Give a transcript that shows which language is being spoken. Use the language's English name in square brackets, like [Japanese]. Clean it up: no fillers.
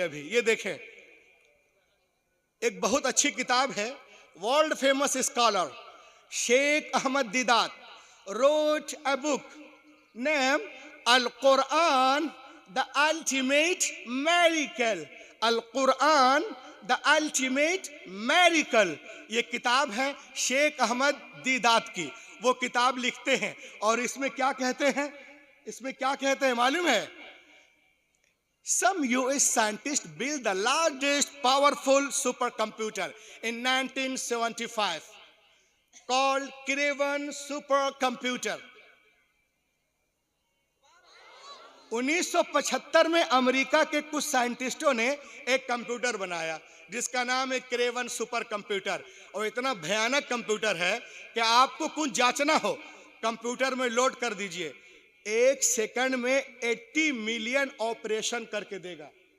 [Hindi] अभी ये देखें, एक बहुत अच्छी किताब है, world famous scholar Sheikh Ahmad Deedat [English] wrote a book named Al-Quran, the Ultimate Miracle। [Hindi] Al-Quran, the Ultimate Miracle, ये किताब है शेख अहमद दीदात की। वो किताब लिखते हैं और इसमें क्या कहते हैं, इसमें क्या कहते हैं मालूम है? [English] Some US scientists built the largest powerful supercomputer in 1975 called Craven supercomputer। [Hindi] 1975 में अमेरिका के कुछ साइंटिस्टों ने एक कंप्यूटर बनाया जिसका नाम है क्रेवन सुपर कंप्यूटर। और इतना भयानक कंप्यूटर है कि आपको कुछ जांचना हो, कंप्यूटर में लोड कर दीजिए, 1 सेकंड में 80 मिलियन ऑपरेशन करके देगा।